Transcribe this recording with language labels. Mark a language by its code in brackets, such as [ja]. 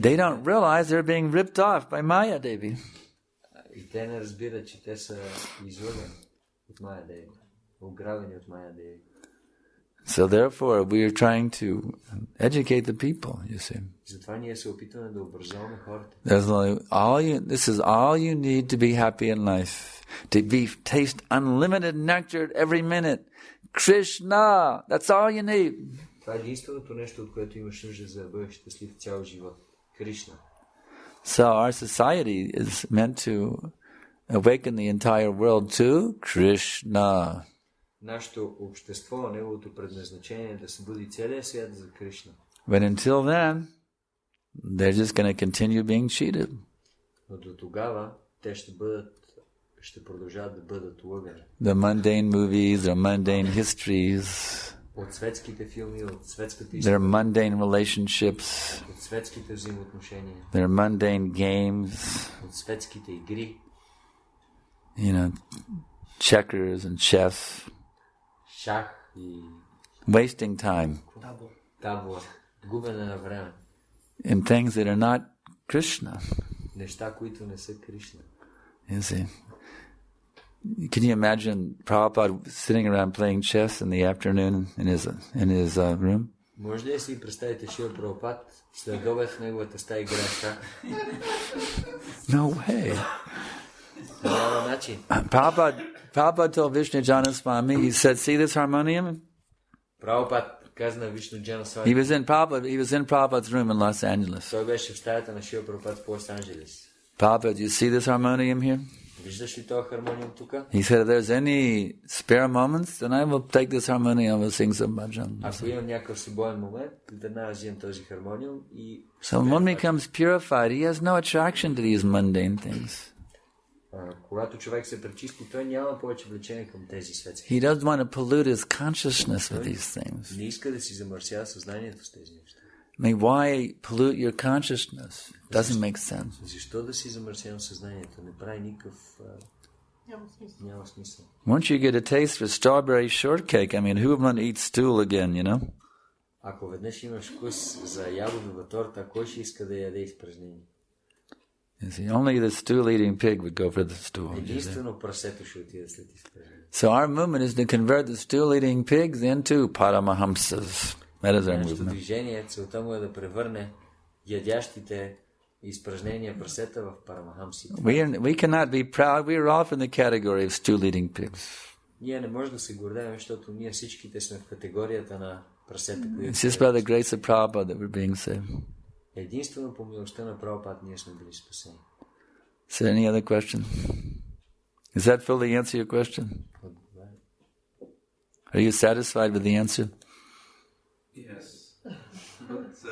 [en] They don't realize they're being ripped off by Maya Devi. [bg] И те не разбират, че те са излъгани от Мая Деви, ограбени от Мая Деви. [en] So therefore, we are trying to educate the people, you see. [bg] Затова ние се опитваме да образоваме хората. [en] This is all you need to be happy in life. To taste unlimited nectar every minute. Krishna, that's all you need. [bg] Това е единственото нещо, от което имаш нужда за да бъдеш щастлив цял живот. Кришна. [en] So our society is meant to awaken the entire world to Krishna. [bg] Нашето общество, неговото предназначение е да събуди целия свят за Кришна. [en] But until then, they're just going to continue being cheated. [bg] Но до тогава те ще продължават да бъдат лъгани. [en] The mundane movies, their mundane histories, [bg] от светските филми, от светската [en] their [bg] история, [en] mundane relationships, [bg] от светските взаимоотношения, [en] their mundane games, [bg] от светските игри, [en] checkers and chess, [bg] шах и [en] wasting time [bg] табла, губене на време, [en] in things that are not Krishna. [bg] Неща, които не са Кришна. [en] You see. Can you imagine Prabhupada sitting around playing chess in the afternoon in his room? [bg] Може ли да си представите Шрила Прабхупад след обед в неговата стая играе шах? [en] No way. [bg] Няма начин. [en] Prabhupada told Vishnu Jana Swami, he said, see this harmonium? [bg] Прабхупад каза на Вишну Джана Свами. [en] He was in Prabhupada's room in Los Angeles. [bg] Той беше в стаята на Шрила Прабхупад в Лос-Анджелес. [en] Prabhupada, do you see this harmonium here? [bg] Виждаш ли този хармониум тук? [en] He said, if there's any spare moments, then I will take this harmonium and will sing some bhajan. [bg] Ако имам някакъв свободен момент, веднага взимам този хармониум и... [en] So when one becomes purified, he has no attraction to these mundane things. [bg] Когато човек се пречисти, той няма повече влечение към тези светски. [en] He doesn't want to pollute his consciousness with these things. [bg] Не иска да си замърсява съзнанието с тези неща. [en] I mean, why pollute your consciousness? It doesn't make sense. [bg] Защо да си замърсявам съзнанието? Не прави никакъв... Няма смисъл. [en] Once you get a taste for strawberry shortcake, I mean, who would want to eat stool again, [bg] Ако веднъж имаш вкус за ягодова торта, кой ще иска да яде изпражнение? [en] You see, only the stool-eating pig would go for the stool. [bg] Единствено прасето ще отиде след изпражнение. [en] So our movement is to convert the stool-eating pigs into paramahamsas. That is our [bg] Нашето [en] movement. [bg] движение, целта му е да превърне ядящите изпражнения прасета в парамахамсите. [en] We cannot be proud. We are all in the category of stool-eating pigs. [bg] Ние не можем да се гордеем, защото ние всичките сме в категорията на прасета, които... [en] It's just by the grace of Prabhupada that we're being saved. [bg] Единствено по милостта на Прабхупад ние сме били спасени. [en] Is there any other question? Does that fully answer your question? Are you satisfied with the answer? Yes. But,